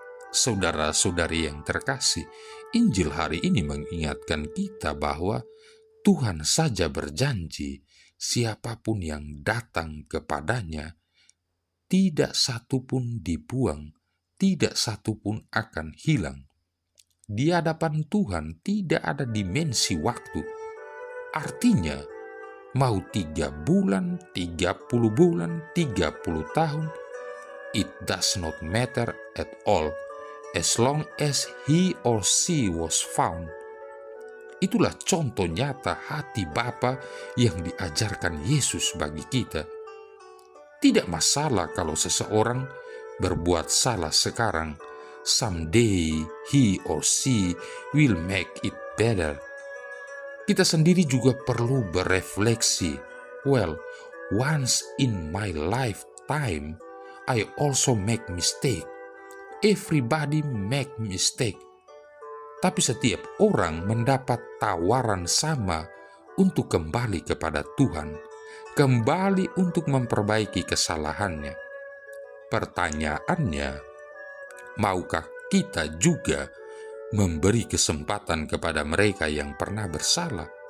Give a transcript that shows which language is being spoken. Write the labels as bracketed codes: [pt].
[id] Saudara-saudari yang terkasih, Injil hari ini mengingatkan kita bahwa Tuhan saja berjanji siapapun yang datang kepadanya, tidak satu pun dibuang, tidak satu pun akan hilang. Di hadapan Tuhan tidak ada dimensi waktu. Artinya, mau 3 bulan, 30 bulan, 30 tahun, [en] it does not matter at all as long as he or she was found. [id] Itulah contoh nyata hati Bapa yang diajarkan Yesus bagi kita. Tidak masalah kalau seseorang berbuat salah sekarang, [en] someday he or she will make it better. [id] Kita sendiri juga perlu berefleksi. [en] Well, once in my lifetime, I also make mistake. Everybody make mistake. [id] Tapi setiap orang mendapat tawaran sama untuk kembali kepada Tuhan, kembali untuk memperbaiki kesalahannya. Pertanyaannya, maukah kita juga memberi kesempatan kepada mereka yang pernah bersalah?